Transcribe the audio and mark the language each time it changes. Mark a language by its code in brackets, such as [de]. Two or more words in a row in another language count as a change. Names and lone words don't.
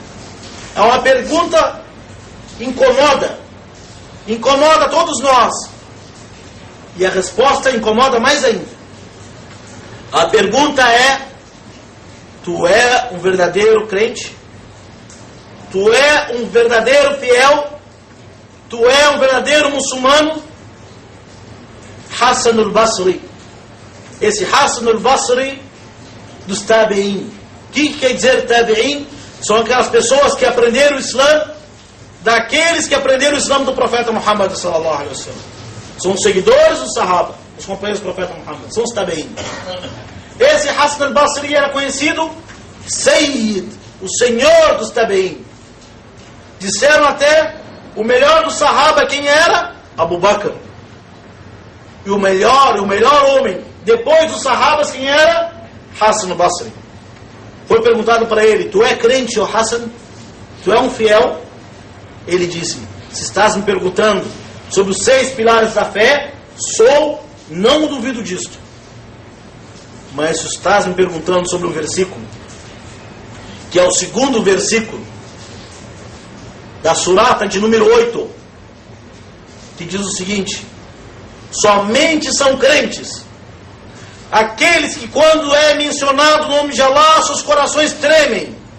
[pt] É uma pergunta incomoda todos nós. E a resposta incomoda mais ainda. A pergunta é: tu é um verdadeiro crente? Tu é um verdadeiro fiel? Tu é um verdadeiro muçulmano? Hassan al-Basri, esse Hassan al-Basri dos Tabi'in. O que quer dizer Tabi'in? São aquelas pessoas que aprenderam o Islã daqueles que aprenderam o Islã do profeta Muhammad [ar] صلى الله عليه وسلم. [pt] São os seguidores do Sahaba, os companheiros do profeta Muhammad, são os Tabi'in. Esse Hassan al-Basri era conhecido Sayyid, o senhor dos Tabi'in. Disseram até, o melhor do Sahaba quem era? Abu Bakr. E o melhor homem depois dos Sahabas quem era? Hassan al-Basri. Foi perguntado para ele: tu é crente, ó Hassan? Tu é um fiel? Ele disse: se estás me perguntando sobre os 6 pilares da fé, sou, não duvido disto. Mas se estás me perguntando sobre um versículo, que é o segundo versículo da surata de número 8, que diz o seguinte: somente são crentes aqueles que, quando é mencionado o nome de Allah, seus corações tremem,